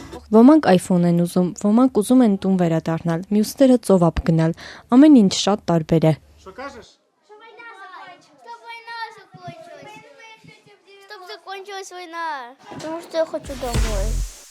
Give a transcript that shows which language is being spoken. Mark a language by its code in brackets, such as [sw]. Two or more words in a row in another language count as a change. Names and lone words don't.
[hy] Ոմանք iPhone են ուզում, ոմանք ուզում են տուն վերադառնալ, մյուսները ծովափ гнալ։ Ամեն ինչ շատ տարբեր է։ [ru] Что война закончилась. Чтобы закончилась война. Потому что я хочу домой.